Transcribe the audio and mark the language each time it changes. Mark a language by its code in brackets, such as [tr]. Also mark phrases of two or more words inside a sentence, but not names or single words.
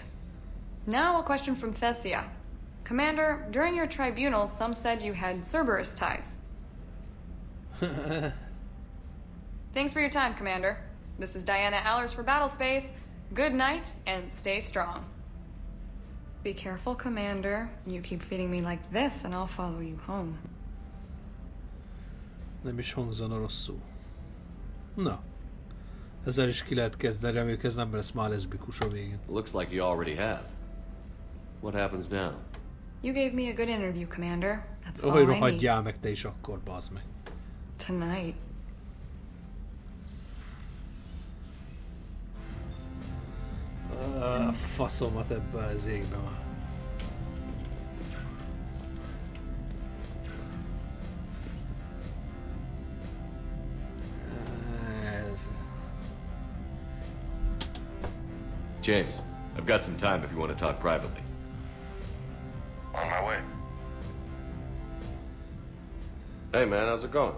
[en] Now a question from Thessia. Commander, during your tribunal, some said you had Cerberus ties. Thanks for your time, Commander. This is Diana Allers for Battlespace. Good night, and stay strong. Be careful, Commander. You keep feeding me like this, and I'll follow you home. [hu] Nem is hangzana rosszul. Na. Ezzel is ki lehet kezdeni, reméljük ez nem lesz már leszbikus a végén. [en] Looks like you already have. What happens now? You gave me a good interview, Commander. That's all [hu] Hogy [en] I need. [hu] rohadjál meg te is akkor, bazd meg. [en] Tonight. [hu] Faszomat ebbe az égbe már. [en] James, I've got some time if you want to talk privately. On my way. Hey man, how's it going?